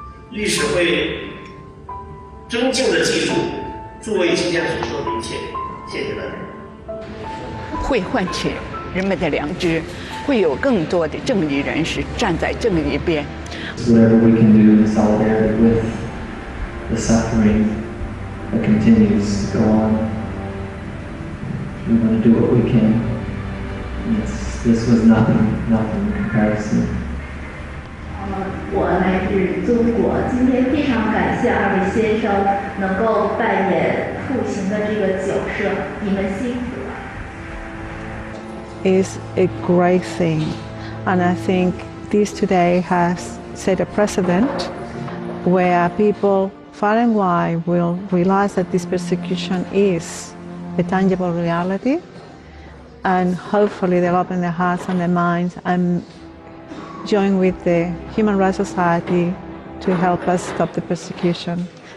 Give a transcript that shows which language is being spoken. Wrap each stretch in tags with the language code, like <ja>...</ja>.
<zh>律师会尊敬地记住诸位今天所说的一切，谢谢大家。会唤起人们的良知，会有更多的正义人士站在正义边。</zh> <en>Whatever we can do in solidarity with the suffering that continues to go on, we want to do what we can. This was nothing in comparison.</en> <zh>我来自中国，今天非常感谢2位先生能够扮演父亲的这个角色，你们辛苦了。</zh> <en>Is a great thing, and I think this today has set a precedent where people far and wide will realize that this persecution is a tangible reality, and hopefully they'll open their hearts and their minds and join with the Human Rights Society to help us stop the persecution.</en>